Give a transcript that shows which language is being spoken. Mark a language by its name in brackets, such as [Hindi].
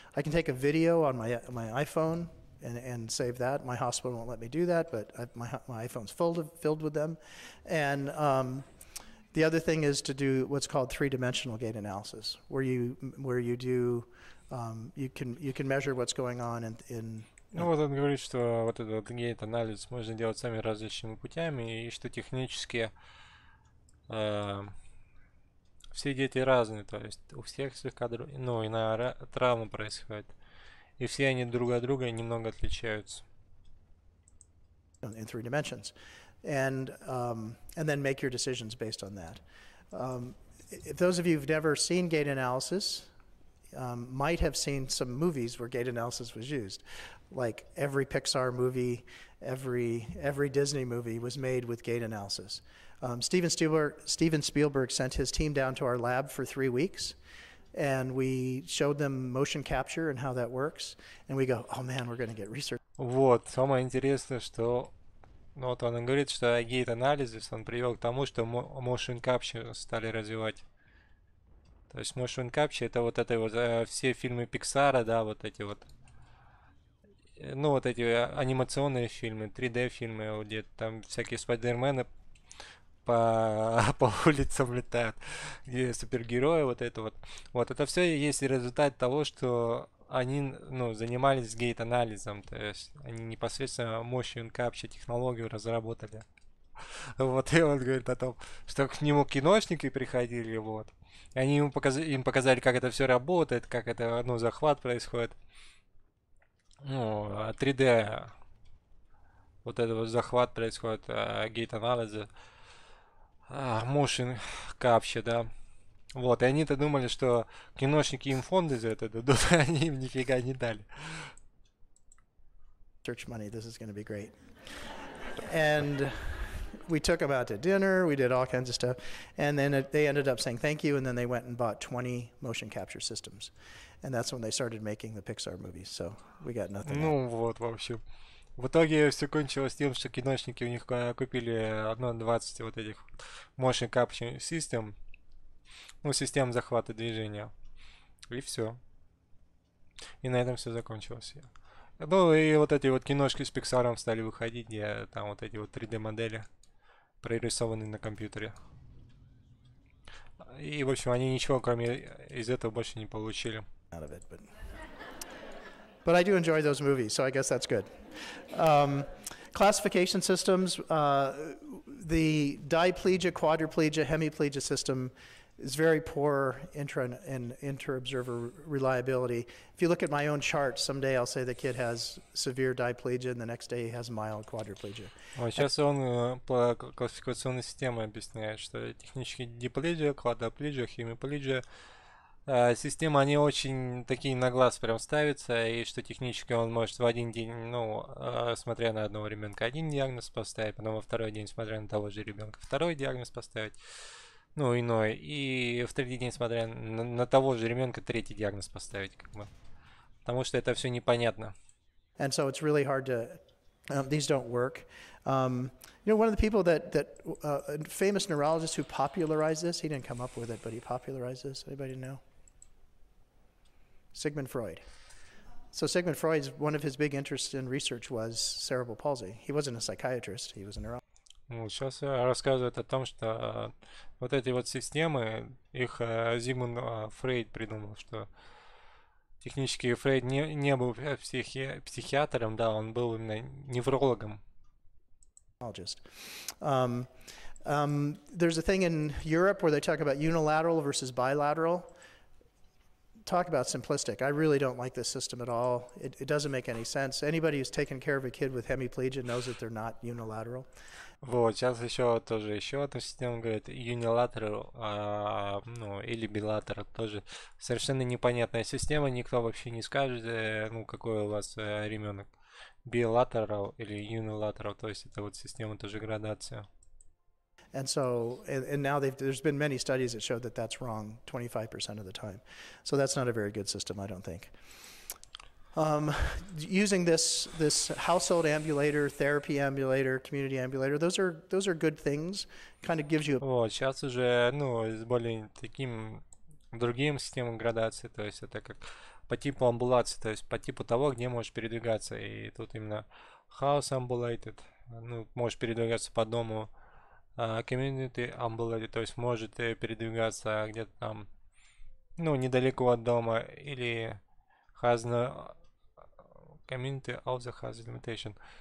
[English] I can take a video on my iPhone and save that. My hospital won't let me do that, but my iPhone's filled with them. And the other thing is to do what's called three-dimensional gait analysis, where you can measure what's going on in. [Russian] Ну вот он говорит, что вот этот вот гейт-анализ можно делать самыми различными путями, и что технически все дети разные, то есть у всех слегка, ну, иная травма происходит, и все они друг от друга немного отличаются. [English] In 3 dimensions, and then make your decisions based on that. If those of you who've never seen gait analysis might have seen some movies where gait analysis was used, like every Pixar movie, every Disney movie was made with gait analysis. Steven Spielberg sent his team down to our lab for 3 weeks, and we showed them motion capture and how that works, and we go, oh man, we're going to get research. [Russian] Вот, самое интересное, что вот он говорит, что гейт-анализ он привел к тому, что motion capture стали развивать. То есть motion capture это вот все фильмы Pixar, да, вот эти вот, ну вот эти анимационные фильмы, 3D фильмы, где там всякие спайдермены по улицам летают, где супергерои, вот это вот. Вот это все есть результат того, что они, ну, занимались гейт-анализом, то есть они непосредственно motion capture технологию разработали. Вот, и он говорит о том, что к нему киношники приходили, вот. И они им показали, как это все работает, как это, ну, захват происходит. Ну, 3D, вот это вот захват происходит, гейт-анализа, motion capture, да. Вот, и они-то думали, что киношники им фонды за это дадут, а они им нифига не дали. [English] Church money, this is going to be great. And we took them out to dinner, we did all kinds of stuff, and then they ended up saying thank you, and then they went and bought 20 motion capture systems. And that's when they started making the Pixar movies, so we got nothing. [Russian] Ну вот, в общем. В итоге все кончилось тем, что киношники у них купили 20 вот этих [English] motion capture system, [Russian] ну, систем захвата движения. И все. И на этом все закончилось. Ну и вот эти вот киношки с Pixar стали выходить, где там вот эти вот 3D модели прорисованы на компьютере. И, в общем, они ничего кроме из этого больше не получили. [English] But I do enjoy those movies, so I guess that's good. Classification systems, the diplegia, quadriplegia, hemiplegia system is very poor inter-observer reliability. If you look at my own chart, someday I'll say the kid has severe diplegia, and the next day he has mild quadriplegia. [Russian] Вот сейчас он по классификационной системе объясняет, что технически диплегия, квадроплегия, хемиплегия, системы, они очень такие на глаз прям ставятся, и что технически он может в один день, ну, смотря на одного ребенка, один диагноз поставить, потом во второй день, смотря на того же ребенка, второй диагноз поставить. Ну, иной. И в третий день, смотря на того же ребенка, третий диагноз поставить, как бы. Потому что это все непонятно. [English] And so it's really hard to, these don't work. You know, one of the people a famous neurologist who popularized this, he didn't come up with it, but he popularized this. Anybody know? Sigmund Freud. So Sigmund Freud's, one of his big interests in research was cerebral palsy. He wasn't a psychiatrist, he was a neurologist. [Russian] Ну, сейчас рассказывает о том, что вот эти вот системы, их Зигмунд Фрейд придумал, что технически Фрейд не был психиатром, да, он был именно неврологом. [English] There's a thing in Europe where they talk about unilateral versus bilateral. Talk about simplistic. I really don't like this system at all. It doesn't make any sense. Anybody who's taken care of a kid with hemiplegia knows that they're not unilateral. [Russian] Вот, сейчас еще одну систему говорит unilateral, ну, или bilateral, тоже совершенно непонятная система, никто вообще не скажет, ну, какой у вас ребенок, bilateral или unilateral, то есть это вот система тоже градация. [English] And so, and now there's been many studies that show that that's wrong 25% of the time. So that's not a very good system, I don't think. Using this household ambulator, therapy ambulator, community ambulator, those are good things. Kind of gives you. [Russian] Вот, сейчас уже, ну, с более таким другим системам градации, то есть это как по типу амбулации, то есть по типу того, где можешь передвигаться. И тут именно [English] house ambulated, [Russian] ну, можешь передвигаться по дому, [English] community ambulated, [Russian] то есть может передвигаться где-то там, ну, недалеко от дома, или [English] has no community also has limitation.